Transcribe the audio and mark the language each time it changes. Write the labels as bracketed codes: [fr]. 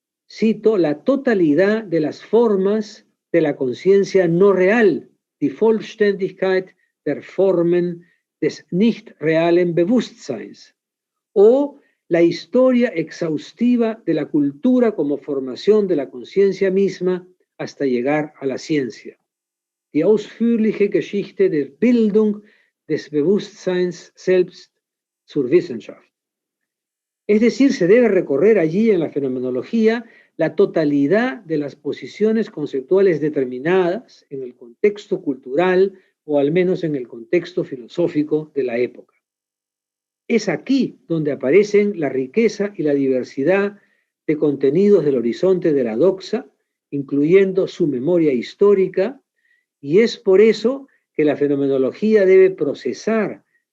[es] cito, la totalidad de las formas de la conciencia no real, [de] die Vollständigkeit der Formen des nicht realen Bewusstseins, [es] o la historia exhaustiva de la cultura como formación de la conciencia misma hasta llegar a la ciencia. [de] Die ausführliche Geschichte der Bildung des Bewusstseins selbst zur Wissenschaft. [es] Es decir, se debe recorrer allí en la fenomenología la totalidad de las posiciones conceptuales determinadas en el contexto cultural o al menos en el contexto filosófico de la época. Es aquí donde aparecen la riqueza y la diversidad de contenidos del horizonte de la doxa, incluyendo su memoria histórica, y es por eso que la fenomenología debe procesar